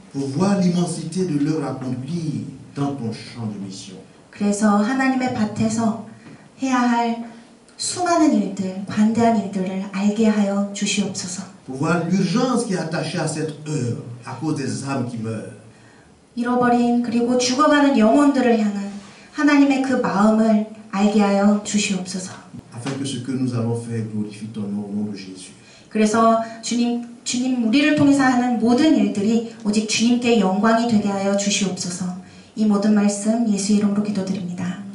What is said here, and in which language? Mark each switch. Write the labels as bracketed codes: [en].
[fr] Pour voir l'immensité de l'œuvre accomplie dans ton champ de mission. [ko] 그래서 하나님의 밭에서 해야 할 수많은 일들, 관대한 일들을 알게 하여 주시옵소서. [fr] Pour voir l'urgence qui est attachée à cette œuvre à cause des âmes qui meurent. [ko] 잃어버린 그리고 죽어가는 영혼들을 향한 하나님의 그 마음을 알게 하여 주시옵소서. [fr] afin que ce que nous allons faire glorifie ton nom au nom de Jésus. [ko] 그래서 주님 우리를 통해서 하는 모든 일들이 오직 주님께 영광이 되게 하여 주시옵소서. 이 모든 말씀 예수 이름으로 기도드립니다.